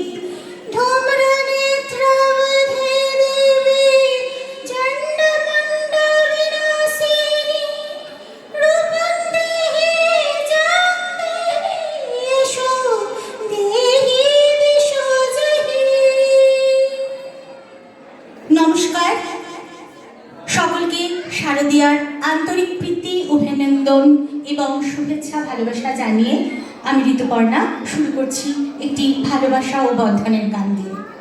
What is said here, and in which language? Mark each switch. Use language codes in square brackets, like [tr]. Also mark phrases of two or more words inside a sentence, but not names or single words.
[sa] धूम्रनेत्रवधे देवी चण्डमुण्डविनाशिनी। रूपं देहि जयं देहि यशो देहि दिशो जयि। [bn] নমস্কার সকলকে শারদীয়ার আন্তরিক প্রীতি অভিনন্দন এবং শুভেচ্ছা ভালোবাসা জানিয়ে আমি ঋতুপর্ণা শুরু করছি একটি ভালোবাসা ও বন্ধনের গান দিয়ে।